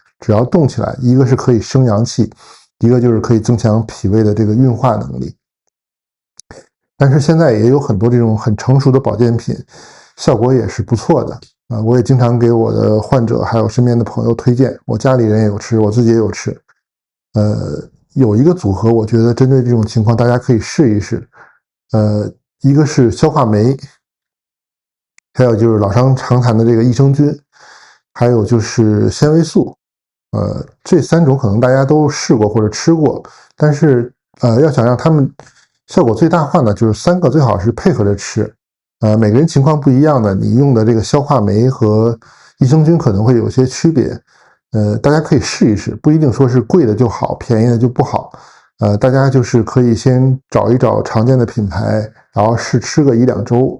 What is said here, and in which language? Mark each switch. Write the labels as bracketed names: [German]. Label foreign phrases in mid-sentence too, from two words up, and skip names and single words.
[Chinese] 只要動起来，一個是可以生陽氣，一個就是可以增強脾胃的這個運化能力。但是現在也有很多這種很成熟的保健品，效果也是不錯的我也經常給我的患者還有身邊的朋友推薦，我家裡人也有吃，我自己也有吃。有一個組合，我覺得針對這種情況大家可以試一試。一個是消化酶，還有就是老生常談的這個益生菌，還有就是纖維素這3種可能大家都試過或者吃過，但是要想讓它們效果最大化呢，就是3个最好是配合着吃。每个人情況不一樣的，你用的這個消化酶和益生菌可能會有些區別。大家可以試一試，不一定說是貴的就好，便宜的就不好。大家就是可以先找一找常見的品牌，然後試吃個1、2周。